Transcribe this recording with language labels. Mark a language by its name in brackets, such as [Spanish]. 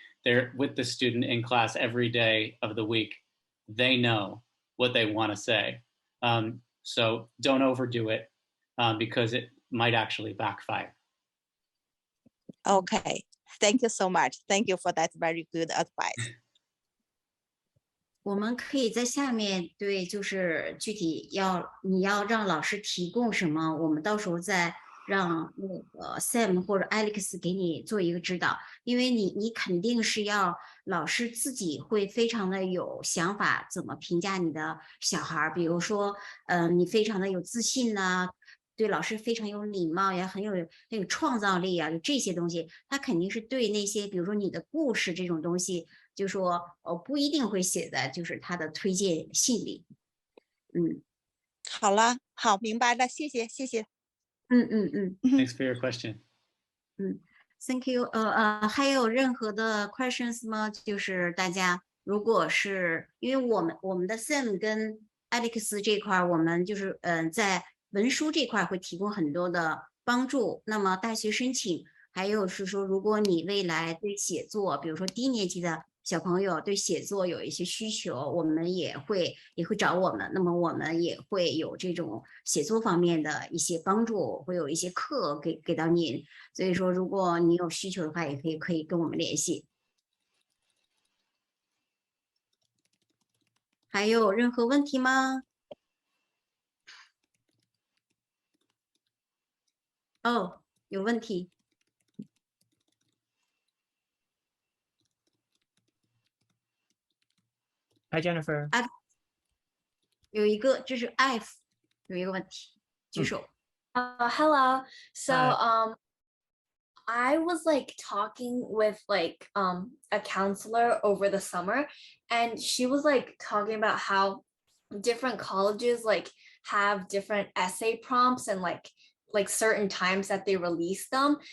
[English] They're with the student in class every day of the week. They know what they want to say. So don't overdo it because it might actually backfire. OK, thank you so much. Thank you for that very good advice. [Chinese] 我们可以在下面对，就是具体你要让老师提供什么，我们到时候再让那个 Sam 或者 Alex 给你做一个指导，因为你肯定是要老师自己会非常的有想法，怎么评价你的小孩，比如说，你非常的有自信呐、对老师非常有礼貌呀，很有创造力啊，有这些东西，他肯定是对那些，比如说你的故事这种东西。就说不一定会写在就是他的推荐信里。好了，好，明白了，谢谢。 [English] Thanks for your question. Thank you。 [Chinese] 还有任何的 questions 吗？就是大家如果是因为我们的 Sam 跟 Alex 这块，我们就是在文书这块会提供很多的帮助。那么大学申请，还有是说，如果你未来对写作，比如说低年级的。小朋友对写作有一些需求，我们也会找我们，那么我们也会有这种写作方面的一些帮助，会有一些课给到您。所以说，如果你有需求的话，也可以跟我们联系。还有任何问题吗？哦，有问题。 [English] Hi Jennifer。 [Chinese] 有一个就是 F 有一个问题，举手。 [English] Hello. So I was like talking with like a counselor over the summer, and she was like talking about how different colleges like have different essay prompts and like certain times that they release them.